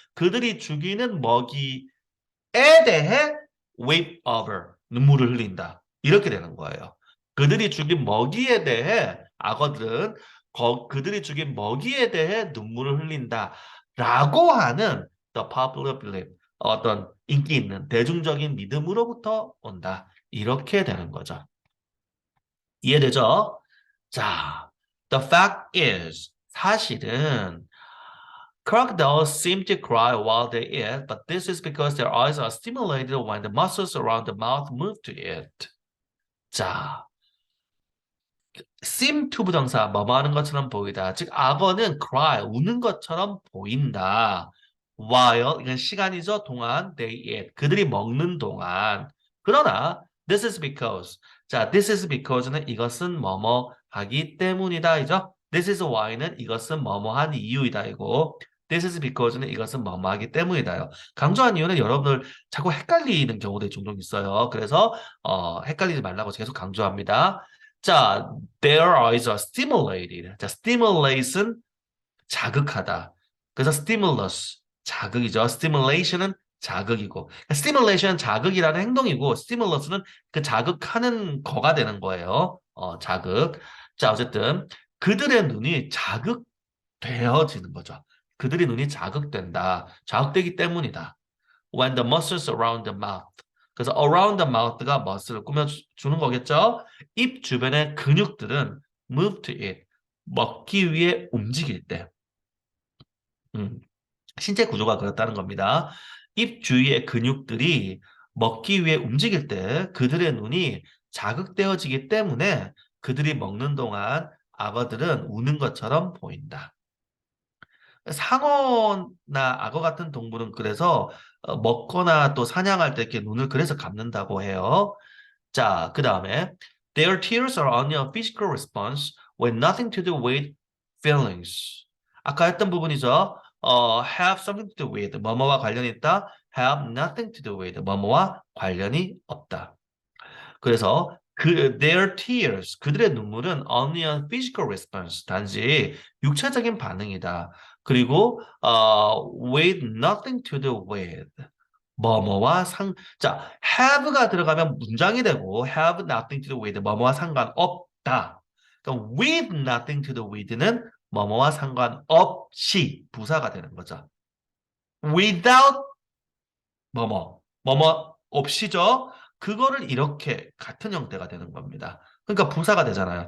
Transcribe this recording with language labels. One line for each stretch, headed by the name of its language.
Korean: 그들이 죽이는 먹이에 대해
English: weep over,
Korean: 눈물을 흘린다. 이렇게 되는 거예요. 그들이 죽인 먹이에 대해 악어들은 그들이 죽인 먹이에 대해 눈물을 흘린다. 라고 하는
English: the popular belief,
Korean: 어떤 인기 있는 대중적인 믿음으로부터 온다. 이렇게 되는 거죠. 이해되죠?
English: 자, the fact is,
Korean: 사실은
English: crocodiles seem to cry while they eat, but this is because their eyes are stimulated when the muscles around the mouth move to eat.
Korean: 자, seem to 부정사 뭐뭐 하는 것처럼 보이다. 즉 악어는 cry 우는 것처럼 보인다. while 이건 시간이죠. 동안
English: they eat
Korean: 그들이 먹는 동안. 그러나
English: this is because
Korean: 자 this is because는 이것은 뭐뭐 하기 때문이다 이죠.
English: this is why
Korean: 는 이것은 뭐뭐 한 이유이다 이고
English: this is because
Korean: 는 이것은 뭐뭐 하기 때문이다요. 강조한 이유는 여러분들 자꾸 헷갈리는 경우들이 종종 있어요. 그래서 헷갈리지 말라고 계속 강조합니다.
English: 자, their eyes are stimulated.
Korean: 자, stimulate은 자극하다. 그래서 stimulus, 자극이죠. stimulation은 자극이고. stimulation은 자극이라는 행동이고, stimulus는 그 자극하는 거가 되는 거예요. 자극. 자, 어쨌든 그들의 눈이 자극되어지는 거죠. 그들의 눈이 자극된다. 자극되기 때문이다.
English: When the muscles around the mouth.
Korean: 그래서
English: around the mouth
Korean: 가 muscle을 꾸며주는 거겠죠. 입 주변의 근육들은
English: move to eat.
Korean: 먹기 위해 움직일 때. 신체 구조가 그렇다는 겁니다. 입 주위의 근육들이 먹기 위해 움직일 때 그들의 눈이 자극되어지기 때문에 그들이 먹는 동안 악어들은 우는 것처럼 보인다. 상어나 악어 같은 동물은 그래서 먹거나 또 사냥할 때 이렇게 눈을 그래서 감는다고 해요.
English: 자, 그 다음에 Their tears are only a physical response with nothing to do with feelings.
Korean: 아까 했던 부분이죠.
English: have something to do with
Korean: 뭐뭐와 관련이 있다.
English: have nothing to do with
Korean: 뭐뭐와 관련이 없다. 그래서 their tears 그들의 눈물은
English: only a physical response
Korean: 단지 육체적인 반응이다. 그리고
English: with nothing to do with
Korean: 뭐뭐와 자 have가 들어가면 문장이 되고
English: have nothing to do with
Korean: 뭐뭐와 상관없다. 그러니까
English: with nothing to do with
Korean: 는 뭐뭐와 상관없이 부사가 되는 거죠. without 뭐뭐 없이죠. 그거를 이렇게 같은 형태가 되는 겁니다. 그러니까 부사가 되잖아요.